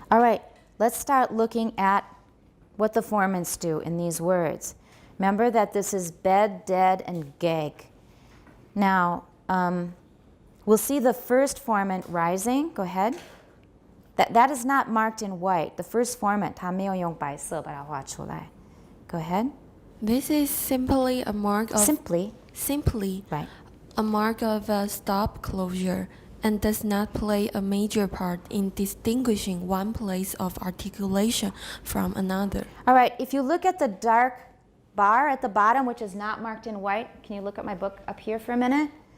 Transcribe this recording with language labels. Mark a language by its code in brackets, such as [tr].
[en] All right, let's start looking at what the formants do in these words. Remember that this is bed, dead, and gag. Now, we'll see the first formant rising. Go ahead. That is not marked in white. The first formant, [zh] 它没有用白色把它画出来. [en] Go ahead. This is simply a mark of Simply. Right. a mark of a stop closure and does not play a major part in distinguishing one place of articulation from another. All right, if you look at the dark bar at the bottom, which is not marked in white, can you look at my book up here for a minute?